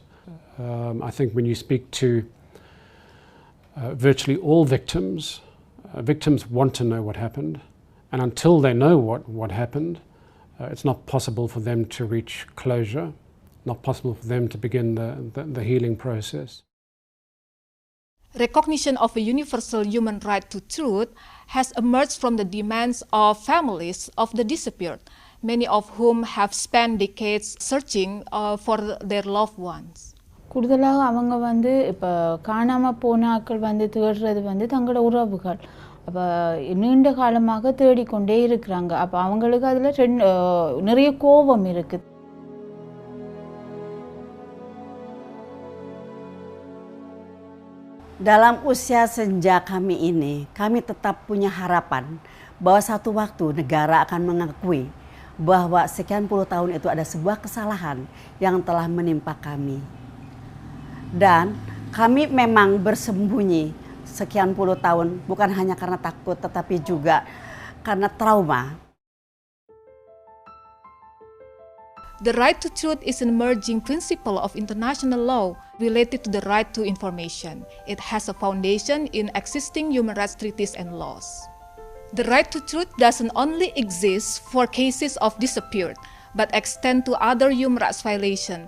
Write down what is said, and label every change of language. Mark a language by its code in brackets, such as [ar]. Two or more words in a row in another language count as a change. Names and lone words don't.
[en] I think when you speak to virtually all victims, victims want to know what happened, and until they know what happened, it's not possible for them to reach closure, not possible for them to begin the healing process. Recognition of a universal human right to truth has emerged from the demands of families of the disappeared, many of whom have spent decades searching for their loved ones. [ta] கூடுதலாக அவங்க வந்து இப்போ காணாமல் போன ஆட்கள் வந்து தேடுறது வந்து தங்களோட உறவுகள் அப்போ நீண்ட காலமாக தேடிக்கொண்டே இருக்கிறாங்க. அப்போ அவங்களுக்கு அதில் நிறைய கோபம் இருக்குது. [id] Dalam usia senja kami ini, kami tetap punya harapan bahwa satu waktu negara akan mengakui bahwa sekian puluh tahun itu ada sebuah kesalahan yang telah menimpa kami. Dan kami memang bersembunyi sekian puluh tahun bukan hanya karena takut tetapi juga karena trauma. [en] The right to truth is an emerging principle of international law related to the right to information. It has a foundation in existing human rights treaties and laws. The right to truth doesn't only exist for cases of disappeared, but extend to other human rights violations.